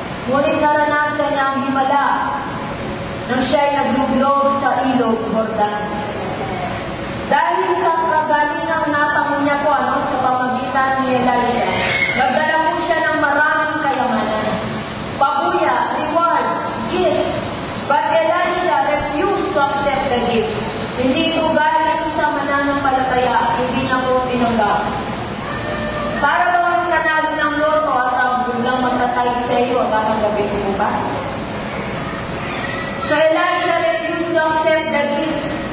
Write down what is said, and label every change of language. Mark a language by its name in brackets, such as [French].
[Filipino] Ngunit naranasan niya ang himala nang siya'y nagluglog sa ilog Jordan. Dahil sa kagalingang natamo niya po sa pamagitan ni Elisha, nagdala po siya ng maraming kayamanan. Pabuya, reward, gift. [English] But Elisha refused to accept the gift. [Filipino] Hindi ito galing sa mananampalataya, hindi niya po tinanggap. Para bang kanalo ng loto at ang biglang magtatay sa iyo, tatanggapin mo ba? [English] So Elisha refused to accept the gift.